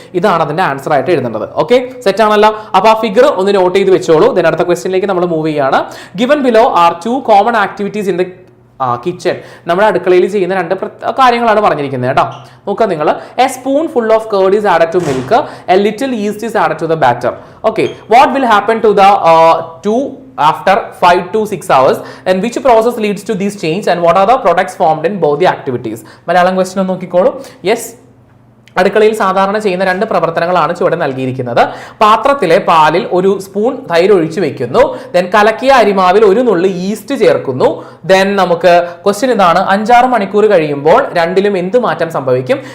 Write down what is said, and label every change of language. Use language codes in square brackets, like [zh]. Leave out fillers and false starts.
[ml] ഇതാണ് അതിന്റെ ആൻസർ ആയിട്ട് എഴുതേണ്ടത്. ഓക്കെ, സെറ്റ് ആണല്ലോ. അപ്പൊ ആ ഫിഗർ ഒന്ന് നോട്ട് ചെയ്ത് വെച്ചോളൂ. [en] then [ml] അടുത്ത ക്വസ്റ്റ്യനിലേക്ക് നമ്മൾ മൂവ് ചെയ്യാണ്. [en] Given below are 2 common activities in the kitchen. [ml] നമ്മുടെ അടുക്കളയിൽ ചെയ്യുന്ന 2 കാര്യങ്ങളാണ് പറഞ്ഞിരിക്കുന്നത് കേട്ടോ. നോക്കാം നിങ്ങൾ. [en] A spoon full of curd is added to milk, a little yeast is added to the batter. Okay, what will happen to the to after 5 to 6 hours, and which process leads to this change, and what are the products formed in both the activities? [ml] Malayalam question ഒന്ന് നോക്കിക്കോളൂ. Yes, അടുക്കളയിൽ സാധാരണ ചെയ്യുന്ന 2 പ്രവർത്തനങ്ങളാണ് ചുവടെ നൽകിയിരിക്കുന്നത്. പാത്രത്തിലെ പാലിൽ ഒരു സ്പൂൺ തൈര് ഒഴിച്ചു വെക്കുന്നു. ദെൻ കലക്കിയ അരിമാവിൽ ഒരു നുള്ളി ഈസ്റ്റ് ചേർക്കുന്നു. ദെൻ നമുക്ക് ക്വസ്റ്റ്യൻ ഇതാണ്, 5-6 മണിക്കൂർ കഴിയുമ്പോൾ രണ്ടിലും എന്ത് മാറ്റം സംഭവിക്കും?